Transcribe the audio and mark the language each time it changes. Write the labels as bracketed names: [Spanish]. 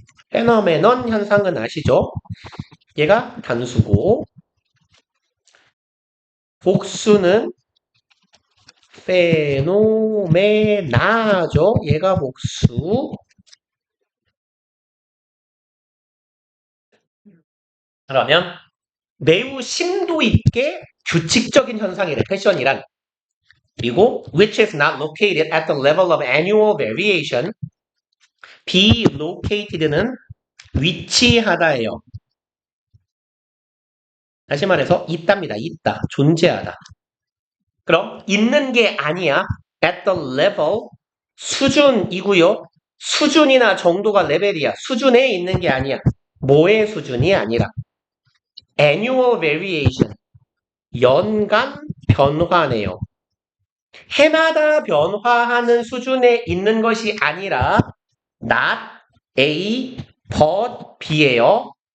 [Korean] 페노메논 현상은 아시죠? 얘가 단수고 복수는 페노메나죠. 얘가 복수. 그러면 매우 심도 있게 규칙적인 현상이래. 패션이란. 그리고 [English] which is not located at the level of annual variation. [Korean] be located는 위치하다예요. 다시 말해서 있답니다. 있다. 존재하다. 그럼 있는 게 아니야. at the level 수준이고요. 수준이나 정도가 레벨이야. 수준에 있는 게 아니야. 뭐의 수준이 아니라 [English] annual variation [Korean] 연간 변화네요. 해마다 변화하는 수준에 있는 것이 아니라 [English] not A, but B [Korean] 예요.